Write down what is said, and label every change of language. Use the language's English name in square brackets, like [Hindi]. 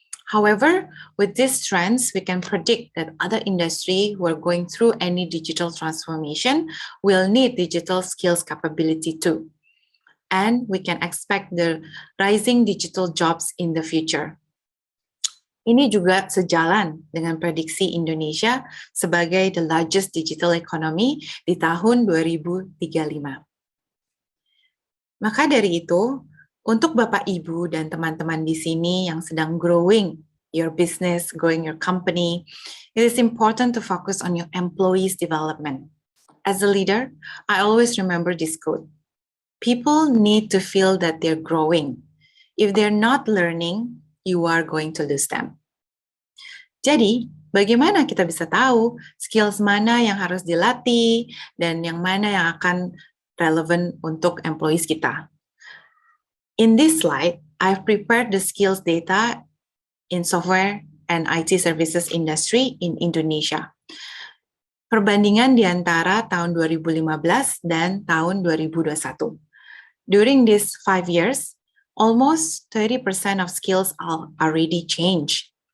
[English] However, with these trends, we can predict that other industries who are going through any digital transformation will need digital skills capability too. And we can expect the rising digital jobs in the future. [Indonesian] Ini juga sejalan dengan prediksi Indonesia sebagai [English] the largest digital economy [Indonesian] di tahun 2035. Maka dari itu, untuk Bapak Ibu dan teman-teman di sini yang sedang [English] growing your business, growing your company, it is important to focus on your employees' development. As a leader, I always remember this quote. People need to feel that they're growing. If they're not learning, you are going to lose them. [Indonesian] Jadi, bagaimana kita bisa tahu skills mana yang harus dilatih dan yang mana yang akan relevan untuk employees kita? [English] In this slide, I've prepared the skills data in software and IT services industry in Indonesia. [Indonesian] Perbandingan di antara tahun 2015 dan tahun 2021. [English] During these 5 years, almost 30% of skills are already changed.